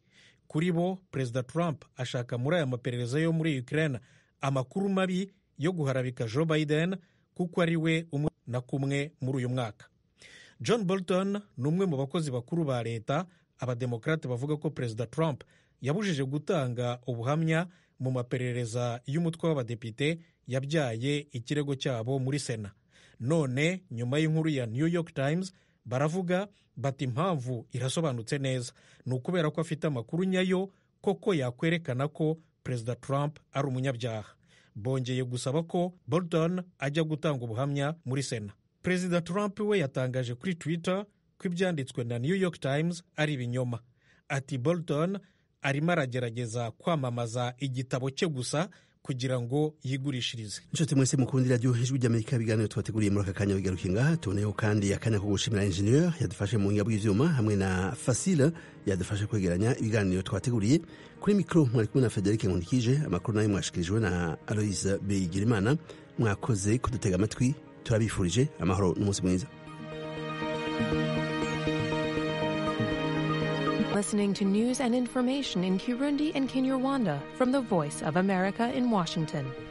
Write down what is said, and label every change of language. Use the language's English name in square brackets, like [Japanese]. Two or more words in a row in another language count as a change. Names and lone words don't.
[Kinyarwanda] Kuri bo perezida Trump ashaka muri aya maperereza yo muri Ukraine amakuru mabi yo guharabika Joe Biden kuko ari we umwe na kumwe muri uyu mwaka. John Bolton ni umwe mu bakozi bakuru ba leta. Abademokrate bavuga ko perezida Trump yabujije gutanga ubuhamya mu maperereza y'umutwe w'abadepite yabyaye ikirego cyabo muri Sena. None nyuma y'inkuru ya New York Times baravuga bati impamvu irasobanutse neza, ni ukubera ko afite amakuru nyayo koko yakwerekana ko perezida Trump ari umunyabyaha. Bongeye gusaba ko Bolton ajya gutanga ubuhamya muri Sena. Perezida Trump we yatangaje kuri Twitter ko ibyanditswe na New York Times ari ibinyoma. Ati Bolton arimo aragerageza kwamamaza igitabo cye gusa kugira ngo yigurishirize. [Rundi] Inshuti mwese mukundira radio ijwi ry'Amerika, ibiganiro twateguriye muri aka kanya bigarukiye ngaha. Tuboneyeho kandi akanya ko gushimira engineer yadufashe mu ngiga bw'ivyuma hamwe na Fasile yadufashe kwegeranya ibiganiro twateguriye. Kuri mikro mwari kumwe na Frederic Nkundikije, amakuru nayo mwashikirijwe na Aloise Bigirimana. Mwakoze kudutega amatwi, turabifurije amahoro n'umunsi mwiza. [English] Listening to news and information in Kirundi and Kinyarwanda from the Voice of America in Washington.